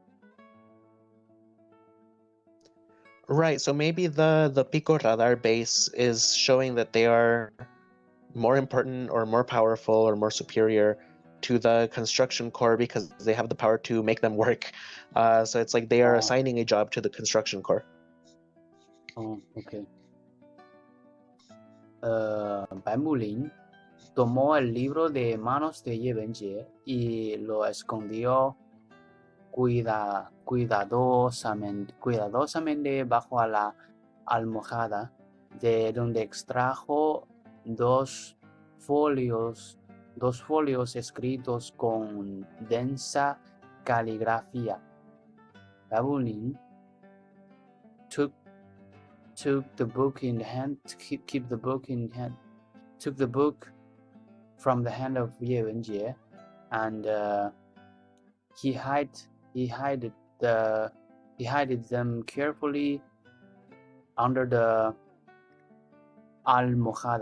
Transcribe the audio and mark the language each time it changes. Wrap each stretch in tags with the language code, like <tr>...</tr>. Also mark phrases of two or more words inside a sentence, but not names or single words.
<en>Right, so maybe the Pico radar base is showing that they are more important or more powerful or more superior to the construction corps because they have the power to make them work. So it's like they are assigning a job to the construction corps. Oh, okay.</en> <es>白木林 tomó el libro de manos de Yebenjie y lo escondió cuidadosamente bajo la almohada, de donde extrajo dos folios escritos con densa caligrafía.</es> <en>Babulin took the book in hand, keep the book in hand, took the book from the hand of Ye Wenjie, and he hid them carefully under the almohada.</en>